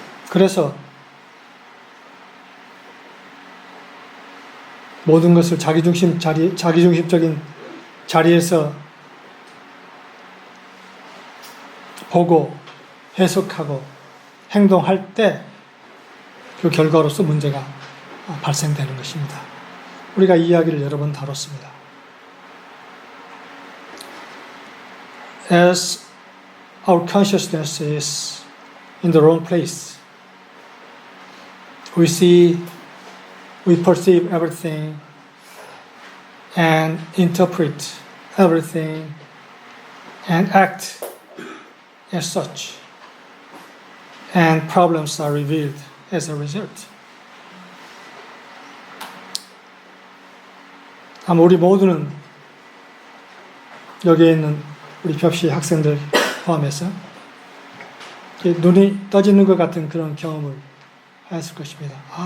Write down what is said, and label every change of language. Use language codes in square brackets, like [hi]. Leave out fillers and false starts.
[ko] 그래서 모든 것을 자기중심적인 자리에서 보고 해석하고 행동할 때 그 결과로서 문제가 발생되는 것입니다. 우리가 이 이야기를 여러 번 다뤘습니다. [en] As our consciousness is in the wrong place, we perceive everything and interpret everything and act as such. And problems are revealed as a result. [ko] 아마 우리 모두는 여기에 있는 우리 벽시 학생들 포함해서 눈이 떠지는 것 같은 그런 경험을 하였을 것입니다.